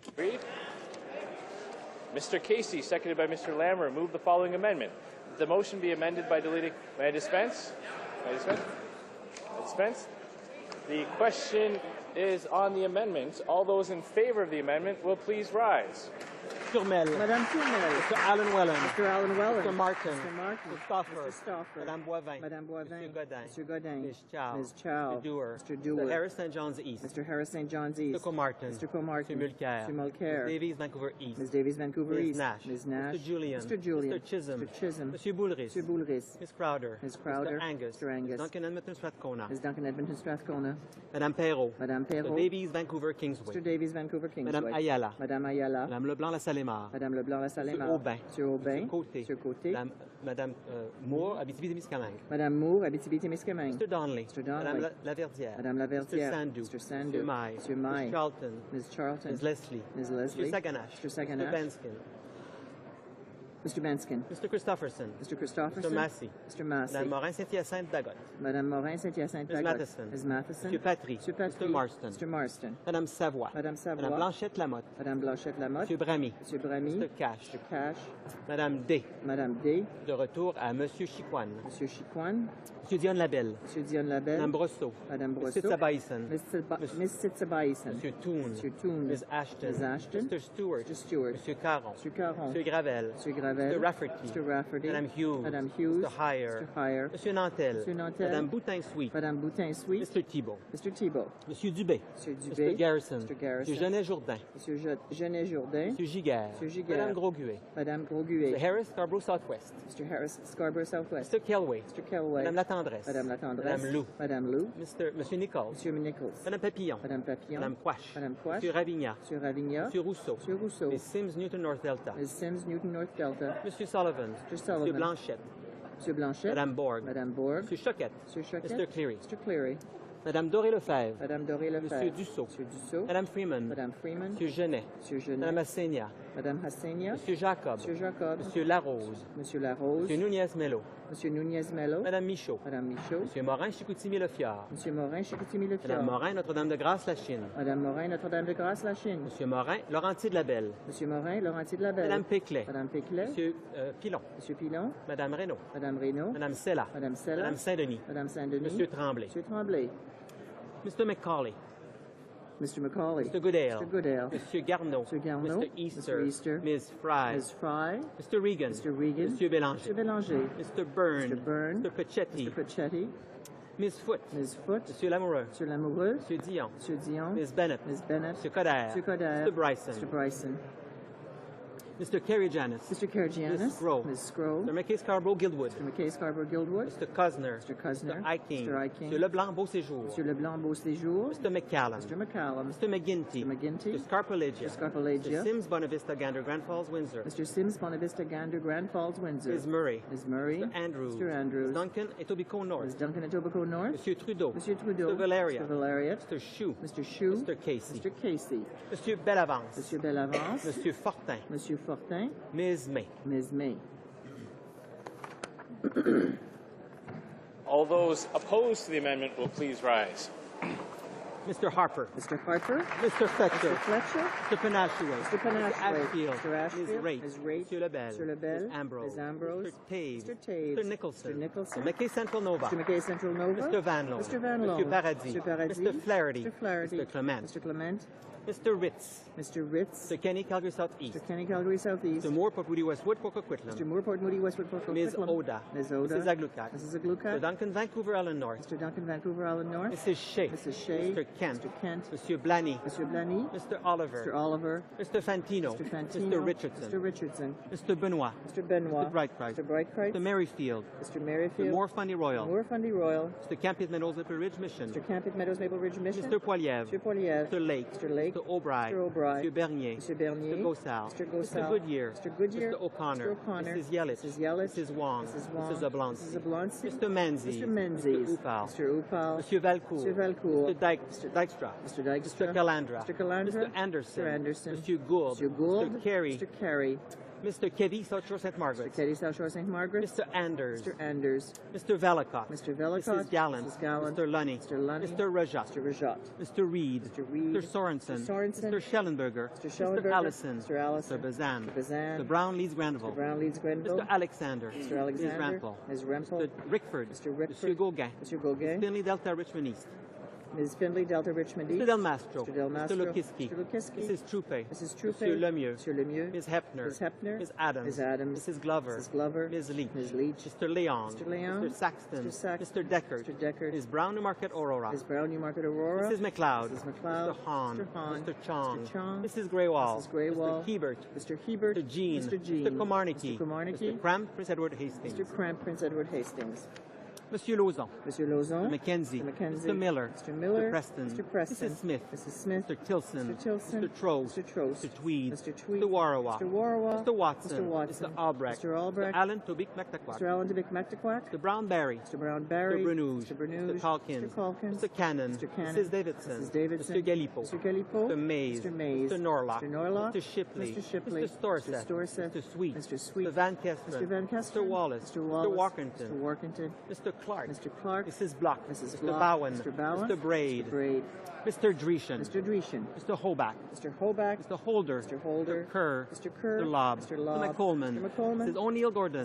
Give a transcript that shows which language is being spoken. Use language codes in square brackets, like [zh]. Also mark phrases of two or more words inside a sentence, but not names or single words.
[en] Mr. Casey, seconded by Mr. Lammer, moved the following amendment. The motion be amended by deleting... May I dispense? May I dispense? I dispense? The question is on the amendment. All those in favor of the amendment will please rise. Turmel. Madame Turmel. Mr. Alan Wellen. Mr. Alan Wellen. Mr. Martin. Mr. Martin. Mr. Stauffer. Mr. Stauffer. Madame Boivin. Madame Boivin. Mr. Godin. Mr. Godin. Ms. Chow. Ms. Chow. Mr. Dewar. Mr. Dewar. Mr. Harris St. John's East. Mr. Harris St. John's East. Mr. Comartin. Mr. Comartin. Mr. Mulcair. Mr. Mulcair. Ms. Davies, Vancouver East. Ms. Davies, Vancouver Ms. East. Nash. Ms. Nash. Mr. Julian. Mr. Julian. Mr. Chisholm. Mr. Chisholm. Mr. Boulris. Mr. Boulris. Ms. Crowder. Ms. Crowder. Mr. Angus. Mr. Angus. Ms. Duncan Edmonton Strathcona. Ms. Duncan Edmonton Strathcona. Madame Perrault. Madame Perrault. Mr. Davies, Vancouver Kingsway. Mr. Davies, Vancouver Kingsway. Madame Ayala. Madame Ayala. Madame Leblanc La Salémar. Madame Leblanc La Salémar. Monsieur Aubin. Monsieur Aubin. Monsieur Côté. Monsieur Côté. Madame Moore, Abitibi-Témiscamingue. Madame Moore, Abitibi-Témiscamingue. Mr. Donnelly. Mr. Donnelly. Madame Laverdière. Madame Laverdière. Mr. Sandou. Mr. Sandou. Monsieur Maille. Monsieur Maille. Ms. Charlton. Ms. Charlton. Ms. Leslie. Ms. Leslie. Mr. Saganash. Mr. Saganash. Mr. Benskin. Mr. Benskin. Mr. Christopherson. Mr. Christopherson. Mr. Massey. Mr. Massey. Madame Morin-Saint-Hyacinthe Dagot. Madame Morin-Saint-Hyacinthe Ms. Dagot. Matheson. Ms. Matheson. Monsieur Patry. Monsieur Patry. Mr. Marston. Mr. Marston. Madame Savoie. Madame Savoie. Madame Blanchette Lamotte. Madame Blanchette Lamotte. Monsieur Bramy. Monsieur Bramy. Mr. Cash. Mr. Cash. Madame D. Madame D. [fr] De retour à Monsieur Chicoine. [en] Monsieur Chicoine. Monsieur Dion Labelle. Monsieur Dion Labelle. Madame Brosseau. Madame Brosseau. Mr. Sabaïsen. Miss Sitsabaïsen. Monsieur Toon. Monsieur Toon. Ms. Ashton. Ms. Ashton. Mr. Stewart. Mr. Stewart. Monsieur Caron. Monsieur Caron. Monsieur Gravel. Monsieur Gravel. Mr. Rafferty. Mr. Rafferty. Madame Hughes. Madame Hughes. Mr. Heyer. Mr. Heyer. Monsieur Nantel. Monsieur Nantel. Madame Boutin-Sweet. Madame Boutin-Sweet. Mr. Thibault. Mr. Thibault. Monsieur Dubé. Monsieur Dubé. Mr. Garrison. Mr. Garrison. Monsieur Genet-Jourdain. Monsieur Genet Jourdain. Monsieur Giguère. Monsieur Giguère. Madame Grosguet. Madame Grosguet. Mr. Harris, Scarborough Southwest. Mr. Harris, Scarborough Southwest. Mr. Kelway. Mr. Kelway. Madame Latendresse. Madame Latendresse. Madame Lou. Madame Lou. Monsieur Nichols. Monsieur Nichols. Madame Papillon. Madame Papillon. Madame Quash. Madame Quash. Monsieur Ravigna. Monsieur Ravigna. Monsieur Rousseau. Monsieur Rousseau. Ms. Sims, Newton North Delta. Ms. Sims, Newton North Delta. Monsieur Sullivan. Mr. Sullivan. Monsieur Blanchette. Monsieur Blanchette. Madame Borg. Madame Borg. Monsieur Choquette. Monsieur Choquette. Mr. Cleary. Mr. Cleary. Madame Doré-Lefebvre. Madame Doré-Lefebvre. Monsieur Dussault. Monsieur Dussault. Madame Freeman. Madame Freeman. Monsieur Genet. Monsieur Genet. Madame Hassenia. Madame Hassenia. Monsieur Jacob. Monsieur Jacob. Monsieur Larose. Monsieur Larose. Monsieur Nunez-Mello. Monsieur Nunez-Mello. Madame Michaud. Madame Michaud. Monsieur Morin-Chicoutimi-Le-Fjord. Monsieur Morin-Chicoutimi-Le-Fjord. Madame Morin, Notre-Dame-de-Grâce-la-Chine. Madame Morin, Notre-Dame-de-Grâce-la-Chine. Monsieur Morin, Laurentier-de-la-Belle. Monsieur Morin, Laurentier-de-la-Belle. Madame Péclet. Madame Péclet. Monsieur Pilon. Monsieur Pilon. Madame Reynaud. Madame Reynaud. Madame Sella. Madame Sella. Madame Saint-Denis. Madame Saint-Denis. Monsieur Tremblay. Monsieur Tremblay. Mr. McCauley. Mr. McCauley. Mr. Goodale. Mr. Goodale. Monsieur Garneau. Mr. Garneau. Mr. Easter. Mr. Easter. Ms. Fry. Ms. Fry. Mr. Regan. Mr. Regan. Monsieur Bélanger. Mr. Bélanger. Mr. Byrne. Mr. Byrne. Mr. Pachetti. Mr. Pachetti. Ms. Foote. Ms. Foote. Monsieur Lamoureux. Monsieur Lamoureux. Monsieur Dion. Monsieur Dion. Ms. Bennett. Ms. Bennett. Monsieur Coderre. Monsieur Coderre. Mr. Bryson. Mr. Bryson. Mr. Kerry-Janis. Mr. Kerr-Janis. Ms. Scroll. Ms. Scroll. Mr. McKay-Scarborough-Guildwood. Mr. McKay-Scarborough-Guildwood. Mr. Cosner. Mr. Cosner. Mr. Iking. Mr. Iking. Monsieur Leblanc-Beauséjour. Monsieur Leblanc-Beauséjour. Mr. McCallum. Mr. McCallum. Mr. McGinty. Mr. McGinty. Mr. Scarpolagia. Mr. Scarpolagia. Mr. Sims, Bonavista, Gander, Grand Falls, Windsor. Mr. Sims, Bonavista, Gander, Grand Falls, Windsor. Ms. Murray. Ms. Murray. Mr. Andrews. Mr. Andrews. Ms. Duncan, Etobicoke North. Ms. Duncan, Etobicoke North. Monsieur Trudeau. Monsieur Trudeau. Mr. Valeria. Mr. Valeria. Mr. Chou. Mr. Chou. Mr. Casey. Mr. Casey. Monsieur Bellavance. Monsieur Bellavance. Monsieur Fortin. Monsieur Fortin. Ms. May. Ms. May. All those opposed to the amendment will please rise. Mr. Harper. Mr. Harper. Mr. Fletcher. Mr. Fletcher. Mr. Panashway. Mr. Panashway. Mr. Ashfield. Mr. Ashfield. Ms. Raitt. Ms. Raitt. Monsieur Lebel. Mr. Lebel. Ms. Ambrose. Ms. Ambrose. Mr. Taves. Mr. Taves. Mr. Nicholson. Mr. Nicholson. Mr. McKay Central Nova. Mr. McKay Central Nova. Mr. Van Loan. Mr. Van Loan. Monsieur Paradis. Mr. Paradis. Mr. Flaherty. Mr. Flaherty. Mr. Clement. Mr. Clement. Mr. Ritz. Mr. Ritz. Mr. Kenny, Calgary Southeast. Mr. Kenny, Calgary Southeast. Mr. Moore, Port Moody, Westwood, Port Coquitlam. Mr. Moore, Port Moody, Westwood, Port Coquitlam. Ms. Oda. Ms. Oda. Mrs. Aglukat. Mrs. Aglukat. Mr. Duncan, Vancouver Island North. Mr. Duncan, Vancouver Island North. Mrs. Shea. Mrs. Shea. Mr. Kent. Mr. Kent. Monsieur Blanny. Mr. Blanny. Mr. Oliver. Mr. Oliver. Mr. Fantino. Mr. Fantino. Mr. Richardson. Mr. Richardson. Mr. Benoit. Mr. Benoit. Mr. Brightcroft. Mr. Brightcroft. Mr. Merrifield. Mr. Merrifield. Mr. Moore Fundy Royal. Moore Fundy Royal. Mr. Campbell Meadows Maple Ridge Mission. Mr. Campbell Meadows Maple Ridge Mission. Mr. Poiliev. Mr. Poiliev. Mr. Lake. Mr. Lake. Mr. O'Brien. Mr. O'Brien. Mr. Bernier. Mr. Bernier. Mr. Gosal. Mr. Gosal. Mr. Goodyear. Mr. Goodyear. Mr. O'Connor. Mr. O'Connor. Mrs. Yelich. Mrs. Yelich. Mrs. Wong. Mrs. Wong. Mr. Zablonski. Mrs. Zablonski. Mr. Menzies. Mr. Menzies. Mr. Upal. Mr. Upal. Monsieur Valcourt. Mr. Valcourt. Mr. Dijkstra. Mr. Dijkstra. Mr. Calandra. Mr. Calandra. Mr. Anderson. Mr. Anderson. Monsieur Gould. Mr. Gould. Mr. Carey. Mr. Carey. Mr. Keddy, South Shore St. Margaret. Mr. Keddy, South Shore St. Margaret. Mr. Anders. Mr. Anders. Mr. Velicott. Mr. Velicott. Mrs. Gallant. Mrs. Gallant. Mr. Lunny. Mr. Lunny. Mr. Rajat. Mr. Rajat. Mr. Reed. Mr. Reed. Mr. Sorensen. Mr. Sorensen. Mr. Schellenberger. Mr. Schellenberger. Mr. Allison. Mr. Allison. Mr. Bazan. Mr. Bazan. Mr. Brown Leeds Granville. Mr. Brown Leeds Grenville. Mr. Alexander. Mr. Alexander. Ms. Rampel. Ms. Rampel. Mr. Rickford. Mr. Rickford. Monsieur Gauguin. Mr. Gauguin. Ms. Finley Delta Richmond East. Ms. Findlay, Delta Richmond East. Mr. Del Mastro. Mr. Del Mastro. Mr. Lukiski. Mr. Lukiski. Mrs. Troupe. Mrs. Troupe. Monsieur Lemieux. Mr. Lemieux. Ms. Hepner. Ms. Hepner. Ms. Adams. Ms. Adams. Mrs. Glover. Mrs. Glover. Ms. Leach. Ms. Leach. Mr. Leon. Mr. Leon. Mr. Saxton. Mr. Saxton. Mr. Deckard. Mr. Deckard. Ms. Brown, Newmarket, Aurora. Ms. Brown, Newmarket, Aurora. Mrs. McLeod. Mrs. McLeod. Mr. Hahn. Mr. Hahn. Mr. Chong. Mr. Chong. Mrs. Greywall. Mrs. Greywall. Mr. Hebert. Mr. Hebert. Mr. Jean. Mr. Jean. Mr. Komarnicki. Mr. Komarnicki. Mr. Cramp, Prince Edward Hastings. Mr. Cramp, Prince Edward Hastings. Monsieur Lauzon. Monsieur Lauzon. Mr. Mackenzie. Mr. Mackenzie. Mr. Miller. Mr. Miller. Mr. Preston. Mr. Preston. Mrs. Smith. Mrs. Smith. Mr. Tilson. Mr. Tilson. Mr. Trost. Mr. Trost. Mr. Tweed. Mr. Tweed. Mr. Warawa. Mr. Warawa. Mr. Watson. Mr. Watson. Mr. Albrecht. Mr. Albrecht. Mr. Allen Tobik McTaquac. Mr. Allen Dubic McTaquac. Mr. Brown Barry. Mr. Brown Barry. Mr. Brunouge. Mr. Brunouge. Mr. Calkins. Mr. Calkins. Mr. Cannon. Mr. Cannon. Mrs. Davidson. Mrs. Davidson. Mr. Galipo. Mr. Galipo. Mr. Mays. Mr. Mays. Mr. Norlock. Mr. Norlock. Mr. Shipley. Mr. Shipley. Mr. Storseth. Mr. Storseth. Mr. Sweet. Mr. Sweet. Mr. Van Kesteren. Mr. Van Kesteren. Mr. Wallace. Mr. Wallace. Mr. Walkington. Mr. Walkington. Mr. Clark. Mr. Clark. Mrs. Block. Mrs. Mr. Block. Bowen. Mr. Bowen. Mr. Braid. Mr. Braid. Mr. Dreeshen. Mr. Dreeshen. Mr. Hoback. Mr. Hoback. Mr. Holder. Mr. Holder. Mr. Kerr. Mr. Kerr. Mr. Lobb. Mr. Lobb. Mr. McColeman. Mr. McColeman. Mrs. O'Neill Gordon.